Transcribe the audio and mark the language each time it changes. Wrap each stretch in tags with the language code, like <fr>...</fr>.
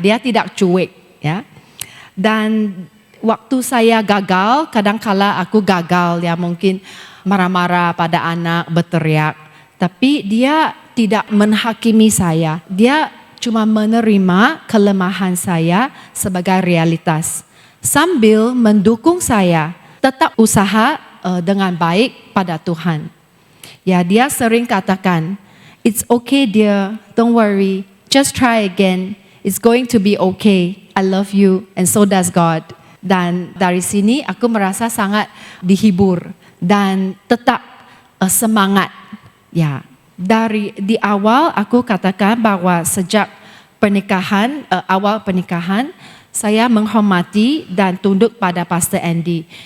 <id>Dia tidak cuek ya. Dan waktu saya gagal, kadang-kala aku gagal ya, mungkin marah-marah pada anak, berteriak. Tapi dia tidak menghakimi saya. Dia cuma menerima kelemahan saya sebagai realitas. Sambil mendukung saya tetap usaha dengan baik pada Tuhan. Ya, dia sering katakan,</id> <en>it's okay dear, don't worry, just try again. It's going to be okay. I love you and so does God.</en> <id>Dan dari sini aku merasa sangat dihibur dan tetap semangat. Ya, di awal aku katakan bahwa sejak pernikahan, awal pernikahan, saya menghormati dan tunduk pada Pastor Andy.</id>